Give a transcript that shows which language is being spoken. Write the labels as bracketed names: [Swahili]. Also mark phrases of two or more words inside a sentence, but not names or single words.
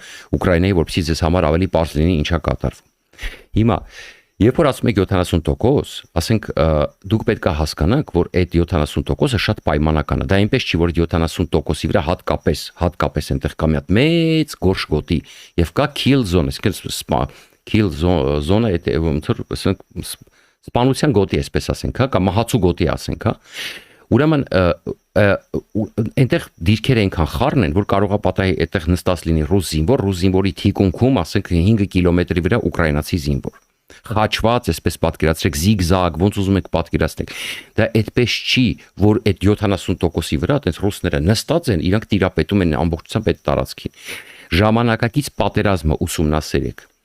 [Armenian] Ուկրաինայի, որպեսզի ձեզ համար ավելի պարզ լինի ինչա կատարվում։ Հիմա երբ որ ասում եք 70%, ասենք դուք պետք է հասկանաք, որ այդ 70%-ը շատ պայմանական է։ Դա այնպես չի, որ 70%-ի վրա հատկապես այնտեղ կա մի հատ մեծ գորշ գոտի եւ կա [English] kill zone, [Armenian] այսինքն [English] kill zone-ը [Armenian] այդ ասենք սպանության գոտի, այսպես ասենք, հա, կամ մահացու գոտի ասենք, հա։ Ուրեմն այնտեղ դիրքերը այնքան խառն են, որ կարող է պատահի այդտեղ նստած լինի ռուս զինվորի թիկունքում, ասենք 5 կիլոմետրի վրա ուկրաինացի զինվոր։ Խաչված, այսպես պատկերացրեք, զիգզագ, ոնց ուզում եք պատկերացնեք։ Դա այդպես չի, որ այդ 70%-ի վրա այդպես ռուսները նստած են, իրանք տիրապետում են ամբողջությամբ այդ տարածքին։ Ժամանակակից պատերազմը ուսումնասիրեք։